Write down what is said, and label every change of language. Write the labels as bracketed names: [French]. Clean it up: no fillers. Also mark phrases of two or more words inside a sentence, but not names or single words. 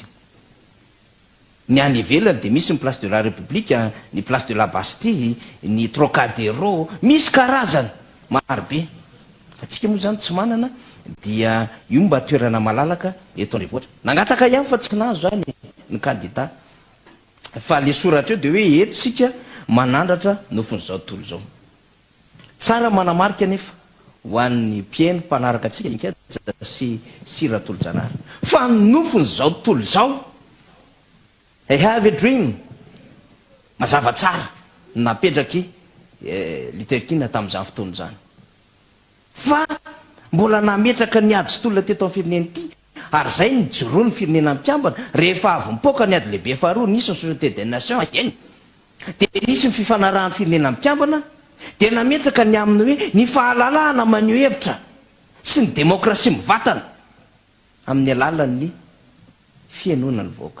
[Malagasy] Ny any ivelany dia misy ny place de la République, ny place de la Bastille, ny Trocadéro, misy karazany marobe fa tsika moa zany tsy manana dia io mba toerana malalaka eto andrenivohitra nangataka ihany fa tsy nazo zany ny kandida fa le soratra eo dia hoe eto sika manandratra nofin'izao tontolo zao. Tsara manamarika nefa ho an'ny mpiaino mpanaraka atsika inkaja sy siratolo-janahary fa nofin'izao tontolo zao [English] I have a dream [Malagasy] mazava tsara napetraky Luther King tamin'izany fotoana zany fa mbola nametraka ny ady sy tolona teto amin'ny firenena ity ary zay ny joroa ny firenena mpiambana rehefa avy mipoaka ny ady lehibe faharoa nisy ny société des nations dia nisy ny fifanarahan'ny firenena mpiambana dia nametraka ny aminy hoe ny fahalalahana maneho hevitra sy ny demokrasia mivatana amin'ny alalan'ny fiainona ny vahoaka.